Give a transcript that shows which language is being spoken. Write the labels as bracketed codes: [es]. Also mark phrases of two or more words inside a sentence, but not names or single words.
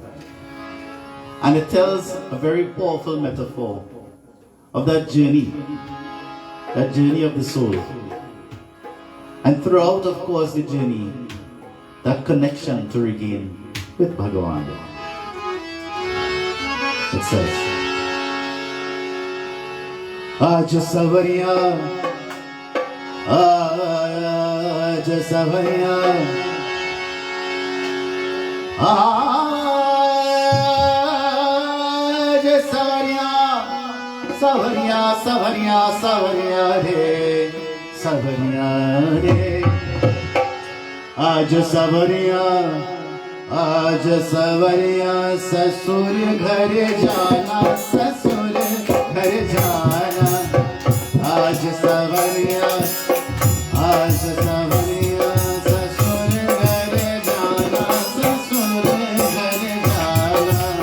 [en] And it tells a very powerful metaphor of that journey of the soul. And throughout, of course, the journey, that connection to regain with Bhagavan. It says, [hi] आज सवरिया, आज सवरिया, आज सवरिया, सवरिया, सवरिया, सवरिया रे, सवरिया रे. आज सवरिया ससुर घर जाना, ससुर घर जाना। आज सवरिया ससुर घर जाना, ससुर घर जाना।